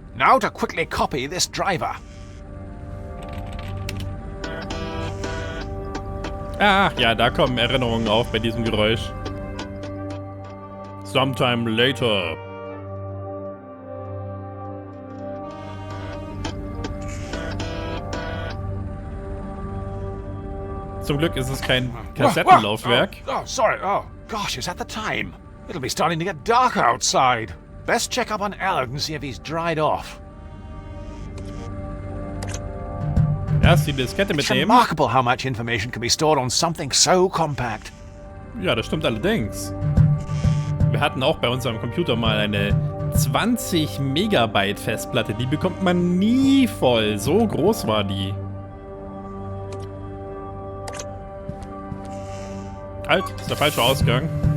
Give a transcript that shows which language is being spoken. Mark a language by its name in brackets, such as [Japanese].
[English] Now to quickly copy this driver. [German] Ach ja, da kommen Erinnerungen auf bei diesem Geräusch. [English] Sometime later. [German] Zum Glück ist es kein Kassettenlaufwerk. [English] Oh, sorry. Oh, gosh, is that the time? It'll be starting to get dark outside. Best check up on Aled and see if he's dried off. [German] Erst die Diskette [English] It's [German] mitnehmen. [English] remarkable how much information can be stored on something so compact. [German] Ja, das stimmt allerdings. Wir hatten auch bei unserem Computer mal eine 20 Megabyte Festplatte. Die bekommt man nie voll. So groß war die. Halt, das ist der falsche Ausgang.